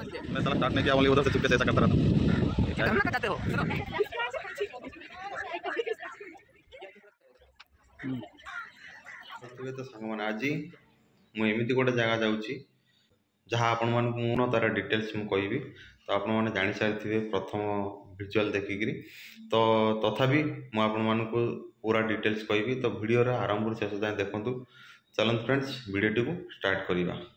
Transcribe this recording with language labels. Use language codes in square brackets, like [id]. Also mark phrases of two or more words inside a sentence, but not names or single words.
[hi] मैं साला स्टार्ट नहीं किया, ओनली उधर से चुपके से ऐसा करता रहता हूँ। क्या करना चाहते हो? [or] तो सांगମାନେ ଆଜି ମୁଁ ଏମିତି ଗୋଟେ ଜାଗା ଯାଉଛି ଯାହା ଆପଣମାନଙ୍କୁ ମୁଁ ତାର ଡିଟେଲ୍ସ ମୁଁ କହିବି। ତ ଆପଣମାନେ ଜାଣିସାରିଥିବେ ପ୍ରଥମ ଭିଜୁଆଲ୍ ଦେଖିକିରି, ତ ତଥାପି ମୁଁ ଆପଣମାନଙ୍କୁ ପୁରା ଡିଟେଲ୍ସ କହିବି। ତ ଭିଡ଼ିଓର ଆରମ୍ଭରୁ ଶେଷ ଯାଏଁ ଦେଖନ୍ତୁ। ଚାଲନ୍ତୁ ଫ୍ରେଣ୍ଡସ୍, ଭିଡ଼ିଓଟିକୁ ଷ୍ଟାର୍ଟ କରିବା।